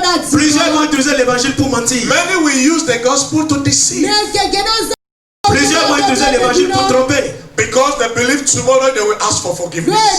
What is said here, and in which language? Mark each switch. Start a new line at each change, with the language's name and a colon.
French: Plusieurs vont utiliser l'évangile pour mentir.
English: Many will use the gospel to deceive.
French: Plusieurs vont utiliser l'évangile pour tromper.
English: Because they believe tomorrow they will ask for forgiveness.